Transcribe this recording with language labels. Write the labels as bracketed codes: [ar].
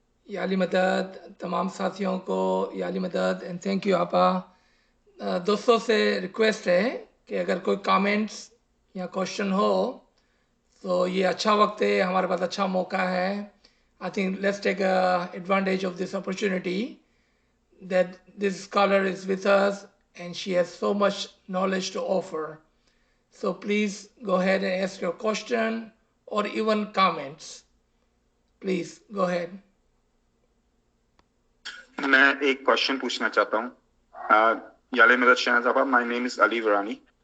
[hi] याली मदद तमाम साथियों को याली मदद [en] and thank you [hi] आपा। दोस्तों से रिक्वेस्ट है कि अगर कोई कमेंट्स या क्वेश्चन हो तो ये अच्छा वक्त है, हमारे पास अच्छा मौका है। [en] I think let's take advantage of this opportunity that this scholar is with us and she has so much knowledge to offer. So please go ahead and ask your question or even comments. Please go ahead. [hi] मैं एक question पूछना चाहता हूँ। Yale मदद शहनाज साहब, [en] My name is Ali Warani.